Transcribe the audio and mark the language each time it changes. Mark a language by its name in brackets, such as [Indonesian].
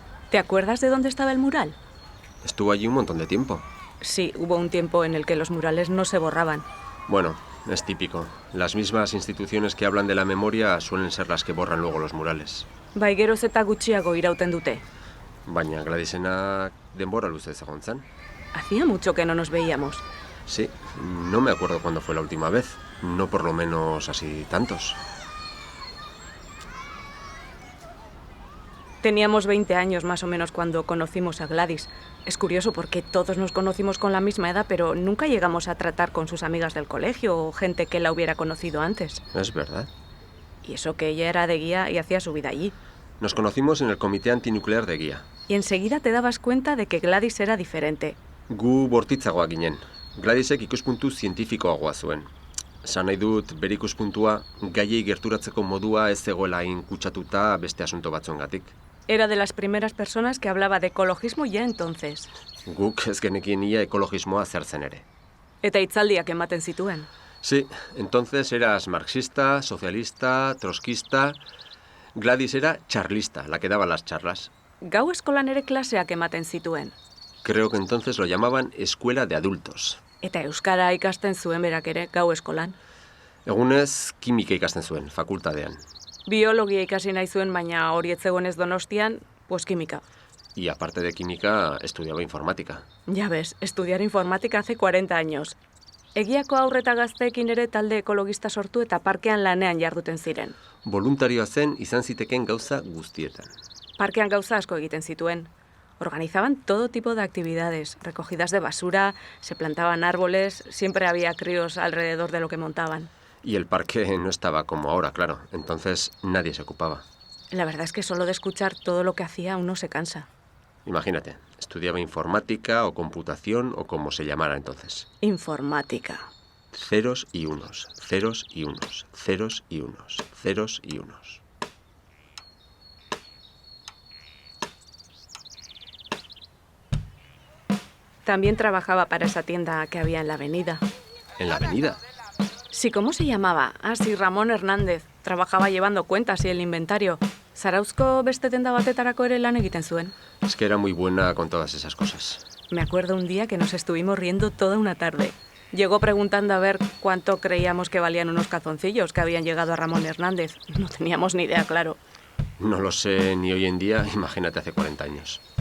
[Spanish] ¿Te acuerdas de dónde estaba el mural? Estuvo allí un montón de tiempo. Sí, hubo un tiempo en el que los murales no se borraban. Bueno, es típico. Las mismas instituciones que hablan de la memoria suelen ser las que borran luego los murales. [Basque] Bai, geroz eta gutxiago irauten dute. Baina Gladysena denbora luze egon zen. [Spanish] Hacía mucho que no nos veíamos. Sí, no me acuerdo cuándo fue la última vez. No por lo menos así tantos. Teníamos 20 años más o menos cuando conocimos a Gladys. Es curioso porque todos nos conocimos con la misma edad, pero nunca llegamos a tratar con sus amigas del colegio o gente que la hubiera conocido antes. Es verdad. Y eso que ella era de Guía y hacía su vida allí. Nos conocimos en el comité antinuclear de Guía. Y enseguida te dabas cuenta de que Gladys era diferente. [Basque] Gu bortitzagoak ginen. Gladysek ikuspuntu zientifikoagoa zuen. Esan nahi dut, bere ikuspuntua, gaiei gerturatzeko modua ez zegoela hain kutsatuta beste asunto batzuengatik. [Spanish] Era de las primeras personas que hablaba de ecologismo ya entonces. [Basque] Guk ez genekien ia ekologismoa zer zen ere. Eta hitzaldiak ematen zituen. [Spanish] Sí, entonces eras marxista, socialista, trotskista. Gladys era charlista, la que daba las charlas. [Basque] Gau eskolan ere klaseak ematen zituen. [Spanish] Creo que entonces lo llamaban escuela de adultos. [Basque] Eta euskara ikasten zuen berak ere gau eskolan. Egunez, kimika ikasten zuen, fakultadean. Biologia ikasi nahi zuen, baina hori ez zegoenez Donostian, [Spanish] pues química. Y aparte de química, estudiaba informática. Ya ves, estudiar informática hace 40 años. [Basque] Egiako aurreta gazteekin ere talde ekologista sortu eta parkean lanean jarduten ziren. Voluntarioa zen izan ziteken gauza guztietan. Parkean gauza asko egiten zituen. [Spanish] Organizaban todo tipo de actividades, recogidas de basura, se plantaban árboles, siempre había críos alrededor de lo que montaban. Y el parque no estaba como ahora, claro. Entonces nadie se ocupaba. La verdad es que solo de escuchar todo lo que hacía uno se cansa. Imagínate, estudiaba informática o computación o como se llamara entonces. Informática. Ceros y unos, ceros y unos, ceros y unos, ceros y unos. También trabajaba para esa tienda que había en la avenida. ¿En la avenida? Sí, ¿cómo se llamaba? Ah, sí, Ramón Hernández. Trabajaba llevando cuentas y el inventario. [Basque] Zarauzko beste denda batetarako ere lan egiten zuen. [Spanish] Es que era muy buena con todas esas cosas. Me acuerdo un día que nos estuvimos riendo toda una tarde. Llegó preguntando a ver cuánto creíamos que valían unos calzoncillos que habían llegado a Ramón Hernández. No teníamos ni idea, claro. No lo sé ni hoy en día, imagínate hace 40 años.